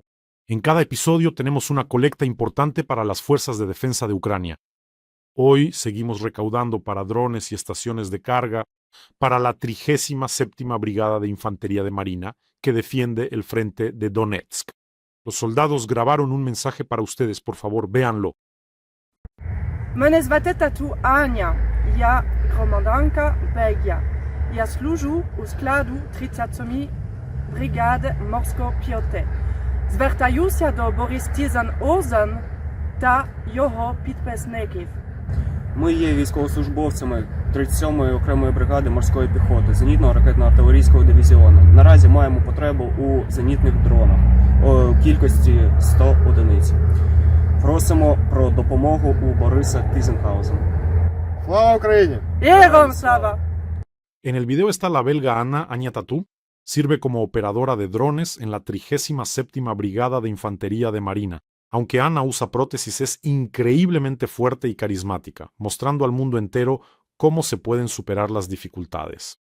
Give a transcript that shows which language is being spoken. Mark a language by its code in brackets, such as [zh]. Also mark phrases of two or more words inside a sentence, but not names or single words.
[es] En cada episodio tenemos una colecta importante para las fuerzas de defensa de Ucrania. Hoy seguimos recaudando para drones y estaciones de carga para la 37ª Brigada de Infantería de Marina, que defiende el frente de Donetsk. Los soldados grabaron un mensaje para ustedes, por favor, véanlo. [uk] Мене звати тату Аня, я громадянка Бельгія. Я служу у складу 37-ї бригади морської піхоти. Звертаюся до Борис Тізан-Озен та його підписників. Ми є військовослужбовцями 37-ї окремої бригади морської піхоти зенітно-ракетно-артилерійського дивізіону. Наразі маємо потребу у зенітних дронах у кількості 100 одиниць. Просимо про допомогу у Бориса Тізенхаузена. Слава Україні! Героям слава! [es] En el video está la belga Ana Añatatú, sirve como operadora de drones en la 37ª Brigada de Infantería de Marina. Aunque Ana usa prótesis, es increíblemente fuerte y carismática, mostrando al mundo entero cómo se pueden superar las dificultades.